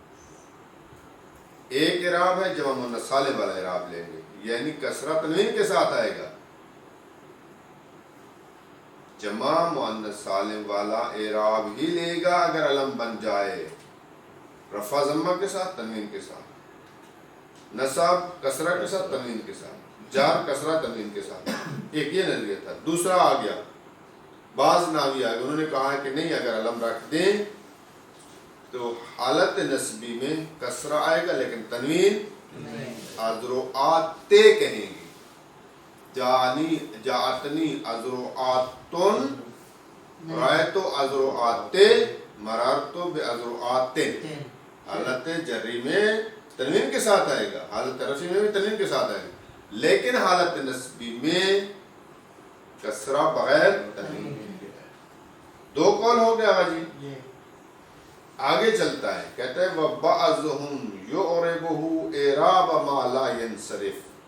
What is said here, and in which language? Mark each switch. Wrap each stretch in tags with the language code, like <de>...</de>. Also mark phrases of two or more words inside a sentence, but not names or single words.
<ur>ایک اعراب ہے جمع مؤنث سالم والا اعراب لیں گے، یعنی کسرہ تنوین کے ساتھ آئے گا، جمع مؤنث سالم والا اعراب ہی لے گا اگر علم بن جائے، رفع ضمہ کے ساتھ، تنوین کے ساتھ، نصب کسرہ کے ساتھ، تنوین کے ساتھ، جار کسرہ تنوین کے ساتھ، ایک یہ نظریہ تھا۔ دوسرا آ گیا بعض ناوی آگے، انہوں نے کہا ہے کہ نہیں، اگر علم رکھ دیں تو حالت نسبی میں کسرہ آئے گا لیکن تنوین اذرعات کہیں گے.</ur> <ar>جاءتني أذرعاتٌ، رأيتُ أذرعاتِ، مررتُ بأذرعاتٍ.</ar> <ur>حالت جری میں تنوین کے ساتھ آئے گا، حالت رفعی میں بھی تنوین کے ساتھ آئے گا، لیکن حالت نصبی میں کسرہ بغیر تنوین کے. دو قول ہو گیا جی۔ آگے چلتا ہے، کہتے ہیں</ur> <ar>وبعضهم يعربه إعراب ما لا ينصرف.</ar>